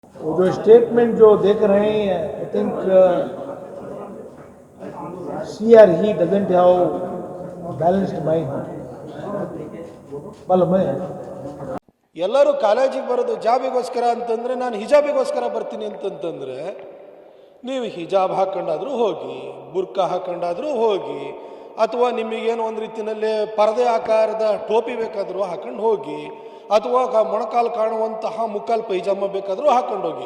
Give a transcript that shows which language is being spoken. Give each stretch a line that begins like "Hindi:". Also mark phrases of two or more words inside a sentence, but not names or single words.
Hindi: वो जो स्टेटमेंट जो देख रहे हैं,
English: I think she or he doesn't have balanced mind
Hindi: मालूम है।
Kannada: ಎಲ್ಲರೂ ಕಾಲೇಜಿಗೆ ಬರೋದು ಜಾಬಿಗೋಸ್ಕರ ಅಂತಂದರೆ ನಾನು ಹಿಜಾಬಿಗೋಸ್ಕರ ಬರ್ತೀನಿ ಅಂತಂತಂದರೆ ನೀವು ಹಿಜಾಬ್ ಹಾಕ್ಕೊಂಡಾದರೂ ಹೋಗಿ, ಬುರ್ಕಾ ಹಾಕ್ಕೊಂಡಾದರೂ ಹೋಗಿ, ಅಥವಾ ನಿಮಗೇನು ಒಂದು ರೀತಿಯಲ್ಲಿ ಪರದೆ ಆಕಾರದ ಟೋಪಿ ಬೇಕಾದರೂ ಹಾಕೊಂಡು ಹೋಗಿ, ಅಥವಾ ಮೊಣಕಾಲು ಕಾಣುವಂತಹ ಮುಕ್ಕಾಲು ಪೈಜಾಮ ಬೇಕಾದರೂ ಹಾಕೊಂಡು ಹೋಗಿ.